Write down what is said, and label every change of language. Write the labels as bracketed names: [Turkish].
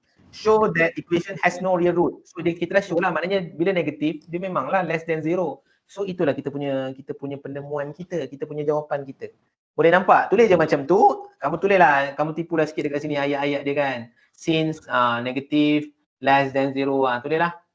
[English] show that equation has no real root. [Malay] So kita dah show lah, maknanya bila negatif dia memanglah less than 0. So itulah kita punya penemuan kita punya jawapan kita. Boleh nampak? Tulis je macam tu, kamu tulislah, kamu tipulah sikit dekat sini ayat-ayat dia kan. [English] Since negative less than 0, tulislah.